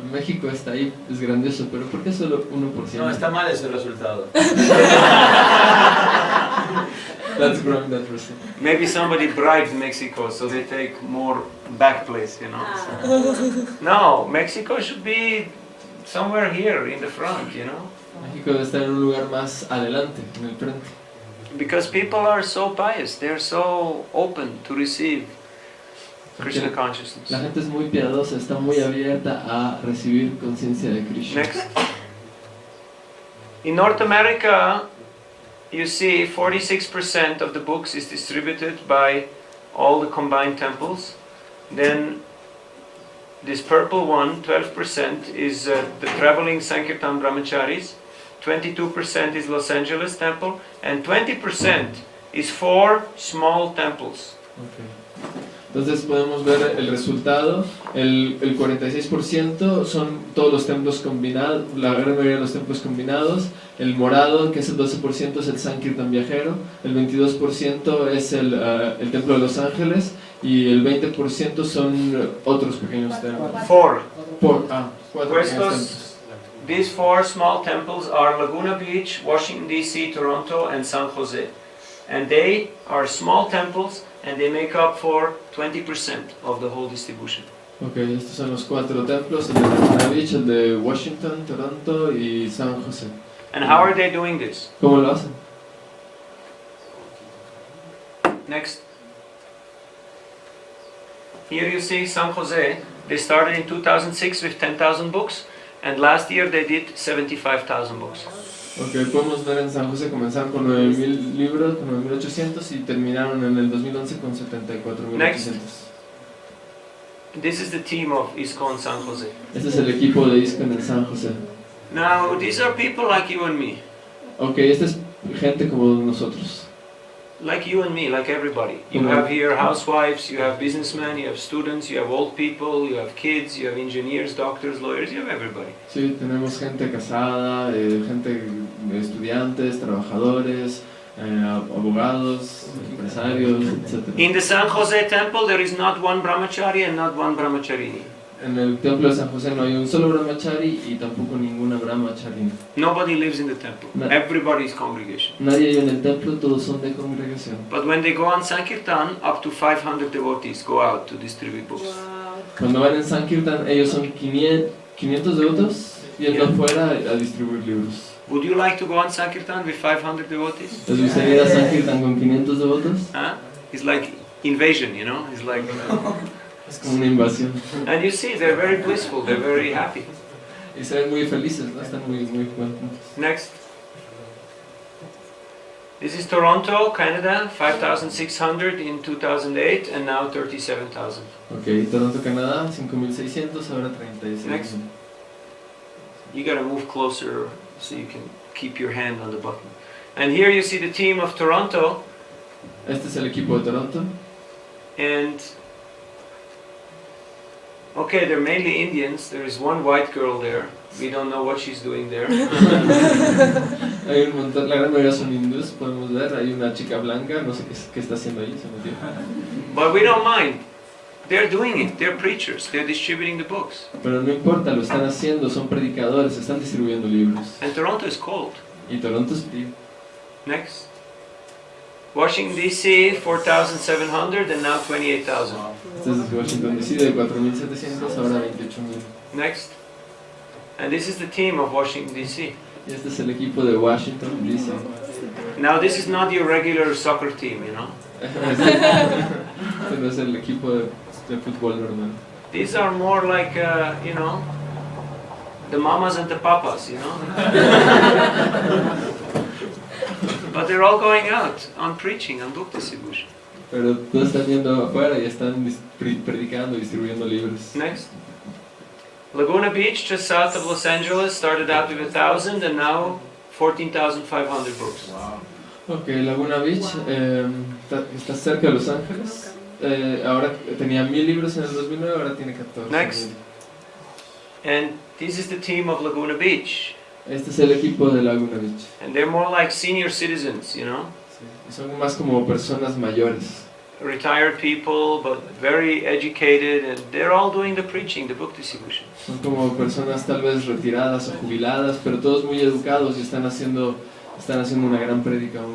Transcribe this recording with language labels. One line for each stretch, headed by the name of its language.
Spanish: México está ahí, es grandioso, pero ¿por qué solo 1%? No, está mal ese resultado.
English: That's growing that percent. Maybe somebody bribed Mexico so they take more back place, you know. No, Mexico should be somewhere here in the front, you know.
Spanish: México debe estar en un lugar más adelante, en el frente.
English: Because people are so pious, they're so open to receive Krishna consciousness.
Spanish: La gente es muy piadosa, está muy abierta a recibir conciencia de Krishna.
English: Next. In North America, you see 46% of the books is distributed by all the combined temples. Then this purple one, 12%, is the traveling Sankirtan Brahmacharis. 22% is Los Angeles temple. And 20% is 4 small temples. Okay.
Spanish: Entonces podemos ver el resultado, el 46% son todos los templos combinados, la gran mayoría de los templos combinados, el morado, que es el 12%, es el Sankirtan viajero, el 22% es el templo de Los Ángeles y el 20% son otros pequeños templos.
English: 4.
Spanish: Cuatro pequeños templos.
English: These 4 small temples are Laguna Beach, Washington DC, Toronto, and San Jose. And they are small temples and they make up for 20% of the whole distribution.
Spanish: Okay, estos son los 4 templos, el de Laguna Beach, el de Washington, Toronto y San José.
English: And how are they doing this?
Spanish: ¿Cómo lo hacen?
English: Next. Here you see San Jose. They started in 2006 with 10,000 books, And last year they did 75,000 books.
Spanish: Ok, podemos ver en San José comenzaron con 9.000 libros, con 9.800 y terminaron en el 2011 con 74.800.
English: This is the team of ISKCON San Jose.
Spanish: Este es el equipo de ISKCON en San José.
English: Now, these are people like you and me.
Spanish: Ok, esta es gente como nosotros.
English: Like you and me, like everybody. You Mhm. have here housewives, you have businessmen, you have students, you have old people, you have kids, you have engineers, doctors, lawyers, you have everybody.
Spanish: Sí, tenemos gente casada, gente, estudiantes, trabajadores, abogados, empresarios, etc.
English: In the San Jose temple, there is not one brahmachari and not one brahmacharini.
Spanish: En el templo de San José no hay un solo brahmachari y tampoco ninguna brahmacharina.
English: Nobody lives in the temple.
Spanish: No.
English: Everybody is congregation.
Spanish: Nadie hay en el templo, todos son de congregación.
English: But when they go on Sankirtan, up to 500 devotees go out to distribute books.
Spanish: Cuando van en Sankirtan, ellos son 500 devotos yendo
English: Yeah.
Spanish: afuera a distribuir libros.
English: Would you like to go on Sankirtan with 500 devotees?
Spanish: ¿Les gustaría ir a Sankirtan con 500 devotos? Huh?
English: It's like invasion, you know? It's like...
Spanish: Es como una invasión.
English: And you see, they're very blissful, they're very happy.
Spanish: Y se ven muy felices, ¿no? Están muy contentos.
English: Next. This is Toronto, Canada, 5,600 in 2008 and now 37,000.
Spanish: Ok, Toronto, Canadá, 5.600, ahora 36.
English: Next. You gotta move closer so you can keep your hand on the button. And here you see the team of Toronto,
Spanish: Este es el equipo de Toronto.
English: and okay, they're mainly Indians. There is one white girl there. We don't know what she's doing there.
Spanish: Hay un montón, la gran mayoría son hindús, podemos ver. Hay una chica blanca, no sé qué está haciendo ahí, se metió.
English: But we don't mind. They're doing it. They're preachers. They're distributing the books.
Spanish: Pero no importa, lo están haciendo, son predicadores, están distribuyendo libros.
English: And Toronto is cold.
Spanish: Y Toronto es frío.
English: Next. Washington DC, 4,700 and now 28,000.
Spanish: Este es Washington DC de 4.700, ahora 28.000.
English: Next. And this is the team of Washington DC.
Spanish: Y este es el equipo de Washington DC.
English: Now this is not your regular soccer team, you know.
Spanish: Este no es el equipo de fútbol normal.
English: These are more like, you know, the mamas and the papas, you know. But they're all going out on preaching, on book distribution.
Spanish: Pero todos están yendo afuera y están predicando y distribuyendo libros.
English: Next. Laguna Beach, just south of Los Angeles, started out with 1,000 and now 14,500 books.
Spanish: Ok, Laguna Beach está cerca de Los Ángeles. Ahora tenía 1,000 libros en el 2009, ahora tiene 14,000.
English: Next. And this is the team of Laguna Beach.
Spanish: Este es el equipo de Laguna Beach.
English: And they're more like senior citizens, you know.
Spanish: Sí. Y son más como personas mayores.
English: Retired people, but very educated, and they're all doing the preaching, the book distribution.
Spanish: Son como personas tal vez retiradas o jubiladas, pero todos muy educados y están haciendo una gran prédica.